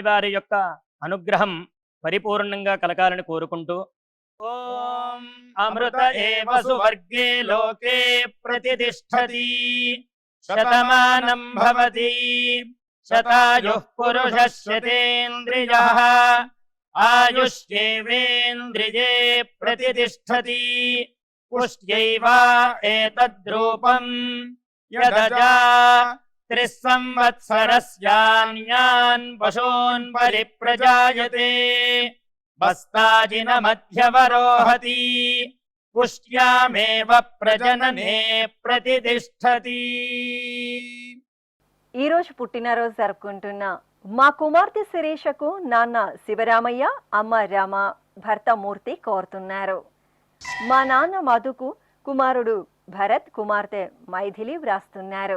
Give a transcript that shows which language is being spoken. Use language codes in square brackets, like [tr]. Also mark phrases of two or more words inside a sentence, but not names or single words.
[te] వారి యొక్క అనుగ్రహం పరిపూర్ణంగా కలగాలని కోరుకుంటూ ఓం [sa] అమృత ఏవ సువర్గే లోకే ప్రతిష్ఠతి శతమానం భవతి శతాయుః పురుషः శతేంద్రియః आयुष्येवेन्द्रिये प्रतितिष्ठति पुष्ट्यैव एतद्रूपम् यदजा 3 संवत्सरस्यान्यान् पशून् परिप्रजायते बस्ताजिनमध्यवरोहति पुष्ट्यामेव प्रजनने प्रतितिष्ठति। [te] ఈ రోజు పుట్టినరోజు జరుపుకుంటున్న మా కుమార్తె శిరీషకు నాన్న శివరామయ్య, అమ్మ రామ, భర్త మూర్తి కోరుతున్నారు. మా నాన్న మధుకు కుమారుడు భరత్, కుమార్తె మైథిలి వ్రాస్తున్నారు.